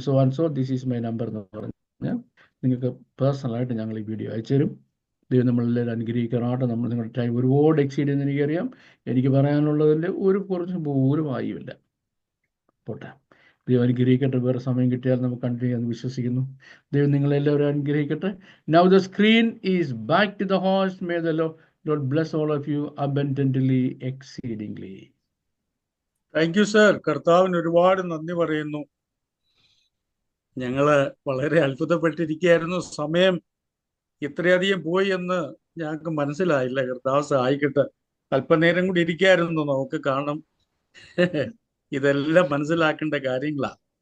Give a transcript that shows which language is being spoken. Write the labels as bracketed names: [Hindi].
[English] so this is my number [Malayalam] എന്ന് പറഞ്ഞാൽ നിങ്ങൾക്ക് പേഴ്സണലായിട്ട് ഞങ്ങൾ ഈ വീഡിയോ അയച്ചു തരും. ദൈവം നമ്മളെല്ലാവരും അനുഗ്രഹിക്കാനായിട്ട്. നിങ്ങളുടെ ടൈം ഒരുപാട് എക്സീഡ് ചെയ്യുന്ന എനിക്കറിയാം. എനിക്ക് പറയാനുള്ളതിൽ കുറച്ച് പോലും ആയുമില്ല. പോട്ടെ. ദൈവം അനുഗ്രഹിക്കട്ടെ. വേറെ സമയം കിട്ടിയാൽ നമുക്ക് കണ്ടിന്യൂ ചെയ്യാമെന്ന് വിശ്വസിക്കുന്നു. ദൈവം നിങ്ങളെല്ലാവരും അനുഗ്രഹിക്കട്ടെ. [English] Now the screen is back to the host. May the Lord bless all of you abundantly, exceedingly. Thank you sir. [Malayalam] കർത്താവിന് ഒരുപാട് നന്ദി പറയുന്നു. ഞങ്ങള് വളരെ അത്ഭുതപ്പെട്ടിരിക്കുകയായിരുന്നു. സമയം ഇത്രയധികം പോയി എന്ന് ഞങ്ങൾക്ക് മനസ്സിലായില്ല. കർത്താവ് സഹായിക്കട്ടെ. അല്പനേരം കൂടി ഇരിക്കായിരുന്നു, നമുക്ക് കാണാം. ഇതെല്ലാം മനസ്സിലാക്കേണ്ട കാര്യങ്ങളാ.